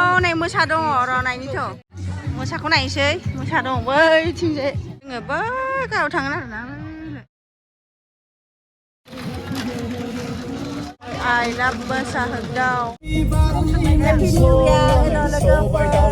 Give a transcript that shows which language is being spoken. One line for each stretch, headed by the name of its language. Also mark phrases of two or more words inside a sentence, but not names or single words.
Bodo: हनै मोसा दङ र' नायनिथ' मोसाखौ नायनोसै मोसा दङ बैथिंजाय जोङो बै गाहायाव थांगोन आरोना
English: I love Mosa Hogdau. Happy New Year, hello logoफोर.